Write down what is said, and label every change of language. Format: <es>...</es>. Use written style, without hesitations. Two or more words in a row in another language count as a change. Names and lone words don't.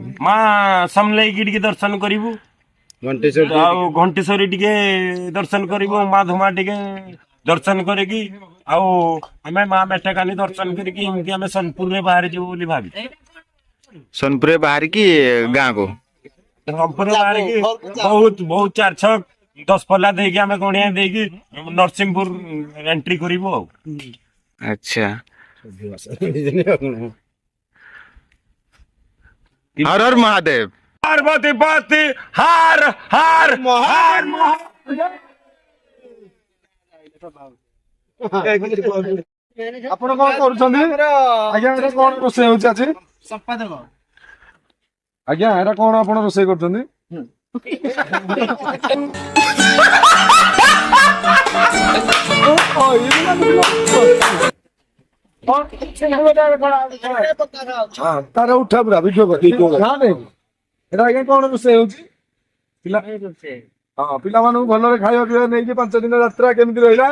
<or>ମା ସମଲେଇକି ଟିକେ ଦର୍ଶନ କରିବୁ ଆଉ ଘଣ୍ଟେଶ୍ୱରୀ ଟିକେ ଦର୍ଶନ କରିବୁ ମା ଧୁମା ଟିକେ ଦର୍ଶନ କରିକି ଆଉ ଆମେ ମା ମେଟାକାନି ଦର୍ଶନ କରିକି ଏମିତି ଆମେ ସୋନପୁରରେ ବାହାରି ଯିବୁ ବୋଲି ଭାବିଛୁ ସୋନପୁରରେ ବାହାରିକି ଗାଁକୁ ସୋନପୁରରେ ବାହାରିକି ବହୁତ 4-6-10 ପଲ୍ଲା ଦେଇକି ଆମେ ଗଣିଆ ଦେଇକି ନରସିଂହପୁର ଏଣ୍ଟ୍ରି କରିବୁ ଆଉ</or> <hi>ଆଚ୍ଛା हर हर महादेव पार्वती पाती हार हार हार</hi> <or>ଆପଣ କଣ କରୁଛନ୍ତି ଆଜ୍ଞା ଏଟା କଣ ରୋଷେଇ ହଉଛି ଆଜି ଆଜ୍ଞା ଏଟା କଣ ଆପଣ ରୋଷେଇ କରୁଛନ୍ତି ତାର ଉଠା ପୁରା ଭିଡିଓ ଏଟା ଆଜ୍ଞା କଣ ରୋଷେଇ ହଉଛି ପିଲା ହଁ ପିଲାମାନଙ୍କୁ ଭଲରେ ଖାଇବା ପିଇବା ନେଇକି 5 ଦିନ ଯାତ୍ରା କେମିତି ରହିଲା</or>